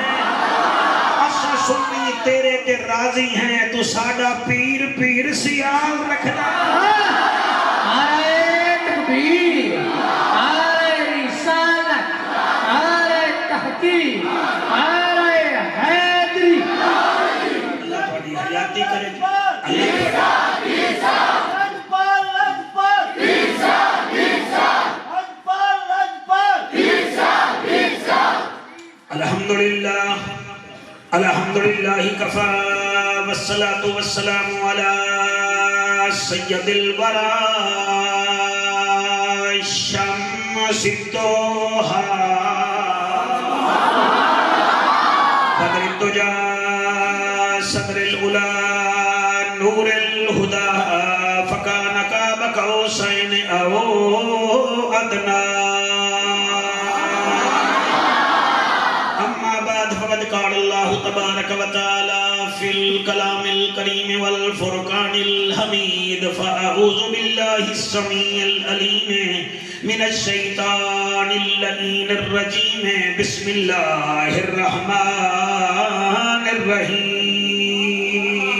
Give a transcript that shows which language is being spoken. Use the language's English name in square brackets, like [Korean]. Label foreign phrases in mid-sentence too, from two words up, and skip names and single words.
[Punjabi] ਅਸਾਂ ਸੁੰਨੀ ਤੇਰੇ ਤੇ ਰਾਜ਼ੀ ਹੈਂ, ਤੂੰ ਸਾਡਾ ਪੀਰ ਪੀਰ ਸਿਆਲ ਰੱਖਦਾ ਹੈ। ਨਾਰੇ ਤਕਬੀਰ, ਨਾਰੇ ਰਿਸਾਲਤ, ਨਾਰੇ ਤਹਿਕੀਕ, ਨਾਰੇ ਹੈਦਰੀ। ਅੱਲਾਹ ਤੁਹਾਡੀ ਹਯਾਤੀ ਕਰੇ। [Arabic] الحمد لله الحمد لله كفى والصلاة والسلام على سيد الورى شمس الضحى بدر الدجى صدر العلى نور الهدى فكان قاب قوسين أو أدنى. فقد قال الله تبارك وتعالى في الكلام الكريم والفرقان الحميد فأعوذ بالله السميع العليم من الشيطان اللعين الرجيم بسم الله الرحمن الرحيم.